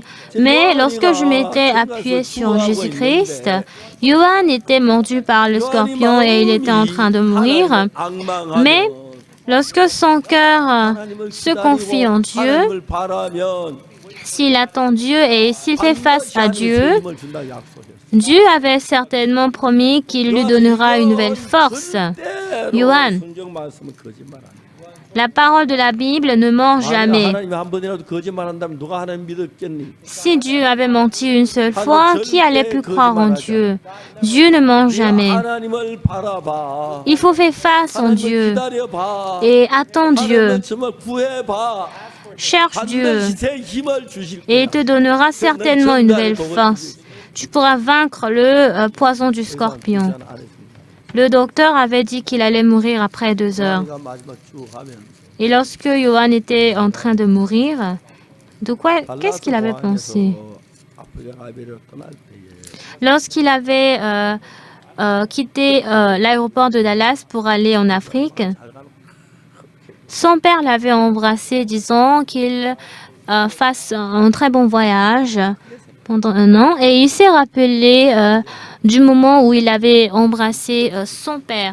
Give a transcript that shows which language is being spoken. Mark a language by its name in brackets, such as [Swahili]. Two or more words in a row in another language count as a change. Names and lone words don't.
[French] Mais lorsque je m'étais appuyée sur Jésus-Christ, Yohan était mordu par le scorpion et il était en train de mourir. Mais lorsque son cœur se confie en Dieu, s'il attend Dieu et s'il fait face à Dieu, Dieu avait certainement promis qu'il lui donnera une nouvelle force. [Korean] 요한, 성경 말씀은 거짓말 안 해요. [French] la parole de la Bible ne ment [Korean] 만약 [French] jamais. [Korean] 하나님이 한 번이라도 거짓말한다면 누가 하나님 믿었겠니? [French] Si Dieu avait menti une seule fois, qui allait plus croire en Dieu? Dieu ne ment jamais. [Korean] 하나님을 바라봐. [French] Il faut faire face en [Korean] 하나님을 [French] Dieu [Korean] 기다려봐. [French] et attends Dieu. [Korean] 하나님은 정말 구해봐. [French] Cherche Dieu [Korean] 반드시 새 힘을 주실 [French] et il [Korean] 거야. [French] te donnera certainement une nouvelle force. Tu pourras vaincre le poison du scorpion. Le docteur avait dit qu'il allait mourir après 2 heures. [Korean] 마지막 쭉 하면 [French] Et lorsque Johan était en train de mourir, qu'est-ce qu'il avait pensé? [Korean] 아프리카 아베를 떠날 때에 [French] Lorsqu'il avait quitté l'aéroport de Dallas pour aller en Afrique, son père l'avait embrassé, disant qu'il fasse un très bon voyage pendant 1 an. Et il s'est rappelé du moment où il avait embrassé son père.